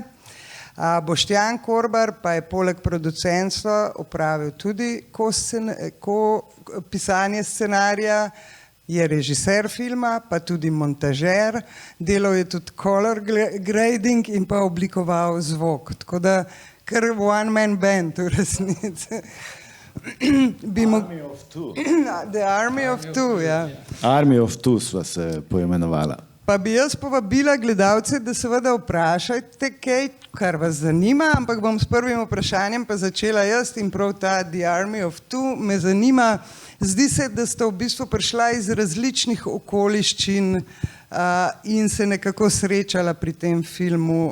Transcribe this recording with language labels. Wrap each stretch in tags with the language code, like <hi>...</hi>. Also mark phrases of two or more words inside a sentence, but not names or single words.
<sl>Boštjan Korbar pa je poleg producentstva opravil tudi pisanje scenarija, je režiser filma, pa tudi montažer, delal je tudi</sl> <en>color grading</en> <sl>in pa oblikoval zvok. Tako da kar</sl> <en>one man band</en> <sl>v resnici. Army of Two. The Army of Two, ja. Army of Two sva se poimenovala. Pa bi jaz povabila gledalce, da seveda vprašajte kaj, kar vas zanima, ampak bom s prvim vprašanjem pa začela jaz in prav ta The Army of Two me zanima. Zdi se, da sta v bistvu prišla iz različnih okoliščin in se nekako srečala pri tem filmu.</sl>